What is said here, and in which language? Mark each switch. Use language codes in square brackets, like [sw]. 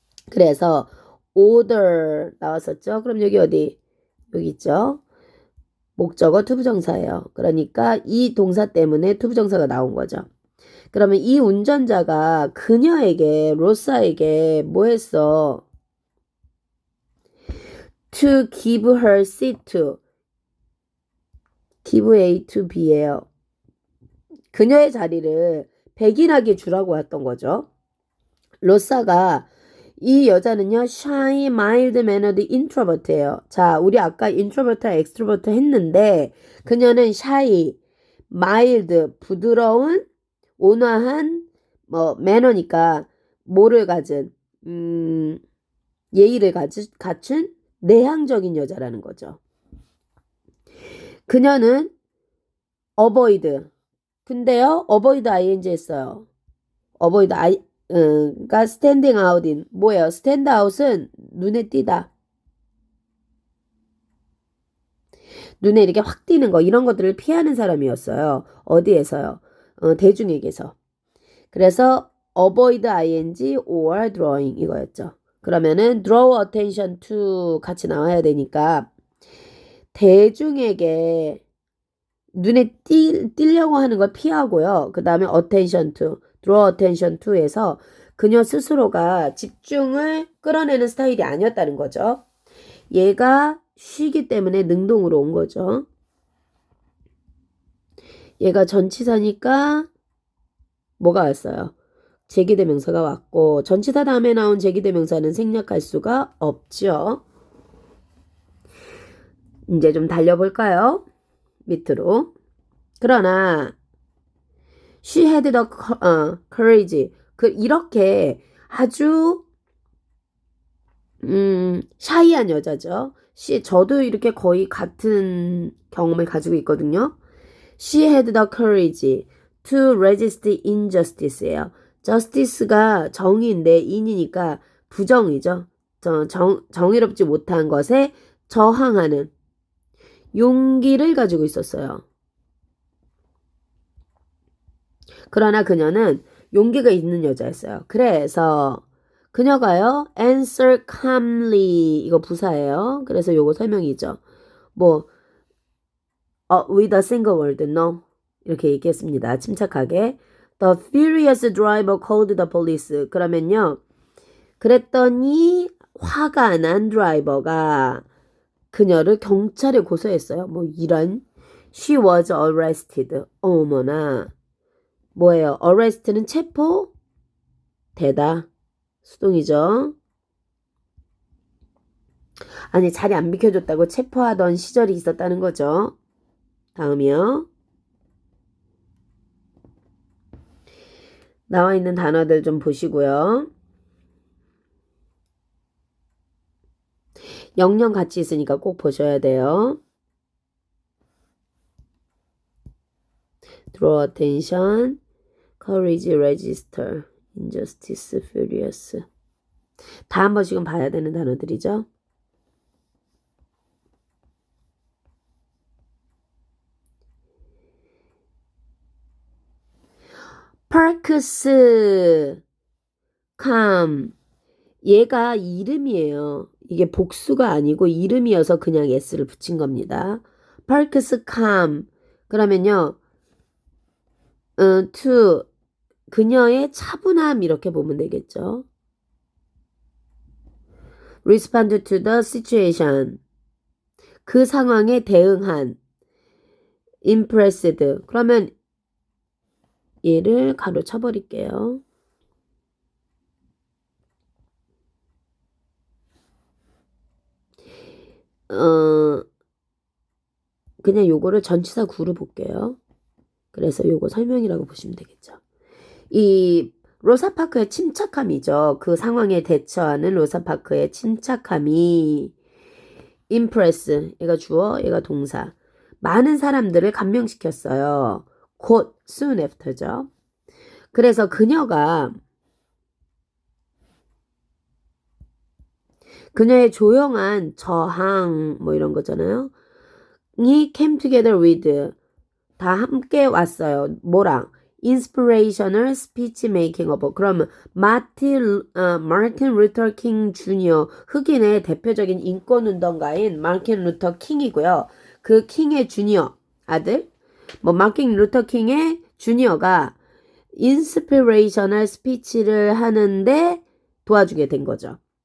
[ko] 그래서 order 나왔었죠. 그럼 여기 어디? 여기 있죠. 목적어 투부정사예요. 그러니까 이 동사 때문에 투부정사가 나온 거죠. 그러면 이 운전자가 그녀에게 로사에게 뭐 했어? [en] To give her seat to give A to B예요. [ko] 그녀의 자리를 백인에게 주라고 했던 거죠. 로사가 이 여자는요, [en] shy, mild mannered introvert예요. [ko] 자, 우리 아까 introvert, extrovert 했는데 그녀는 shy, mild, 부드러운, 온화한 뭐 매너니까 뭐를 가진 예의를 갖춘 내향적인 여자라는 거죠. 그녀는 avoid. 근데요, avoid ing 했어요. avoid 가 standing out인 뭐예요? stand out은 눈에 띄다. 눈에 이렇게 확 띄는 거 이런 것들을 피하는 사람이었어요. 어디에서요? 대중에게서. 그래서 [en] avoid ing or drawing [ko] 이거였죠. 그러면은 draw attention to 같이 나와야 되니까 대중에게 눈에 띄려고 하는 걸 피하고요. 그 다음에 attention to, draw attention to에서 그녀 스스로가 집중을 끌어내는 스타일이 아니었다는 거죠. 얘가 쉬기 때문에 능동으로 온 거죠. 얘가 전치사니까 뭐가 왔어요? 제기대명사가 왔고 전치사 다음에 나온 제기대명사는 생략할 수가 없죠. 이제 좀 달려볼까요? 밑으로. 그러나 [en] she had the courage. [ko] 이렇게 아주 샤이한 여자죠. 저도 이렇게 거의 같은 경험을 가지고 있거든요. [en] She had the courage to resist injustice예요. [ko] justice가 정의인데 in이니까 부정이죠. 정의롭지 못한 것에 저항하는 용기를 가지고 있었어요. 그러나 그녀는 용기가 있는 여자였어요. 그래서 그녀가요, [en] answer calmly [ko] 이거 부사예요. 그래서 요거 설명이죠. 뭐 [en] with a single word, no [ko] 이렇게 얘기했습니다. 침착하게. [en] The furious driver called the police. [ko] 그러면요, 그랬더니 화가 난 드라이버가 그녀를 경찰에 고소했어요. 뭐 이런. [en] She was arrested. [ko] 어머나. 뭐예요? arrest는 체포? 되다. 수동이죠. 아니, 자리 안 비켜줬다고 체포하던 시절이 있었다는 거죠. 다음이요. 나와 있는 단어들 좀 보시고요. 영영 같이 있으니까 꼭 보셔야 돼요. [en] draw attention, courage, register, injustice, furious. [ko] 다 한 번씩은 봐야 되는 단어들이죠. [en] parks, come. [ko] 얘가 이름이에요. 이게 복수가 아니고 이름이어서 그냥 s를 붙인 겁니다. [en] parks, come. [ko] 그러면요. to 그녀의 차분함 이렇게 보면 되겠죠. [en] respond to the situation. [ko] 그 상황에 대응한. impressed. 그러면 얘를 가로 쳐버릴게요. 그냥 요거를 전치사 구로 볼게요. 그래서 요거 설명이라고 보시면 되겠죠. 이 로사파크의 침착함이죠. 그 상황에 대처하는 로사파크의 침착함이 impress, 얘가 주어, 얘가 동사. 많은 사람들을 감명시켰어요. 곧 soon after죠. 그래서 그녀가 그녀의 조용한 저항 뭐 이런 거잖아요. 이 [en] came together with [ko] 다 함께 왔어요. 뭐랑? [en] inspirational speech making of. [ko] 그러면 마틴 루터 킹 주니어 흑인의 대표적인 인권운동가인 마틴 루터 킹이고요. 그 킹의 주니어 아들 마틴 루터 킹의 주니어가 인스피레이셔널 스피치를 하는데 도와주게 된 거죠.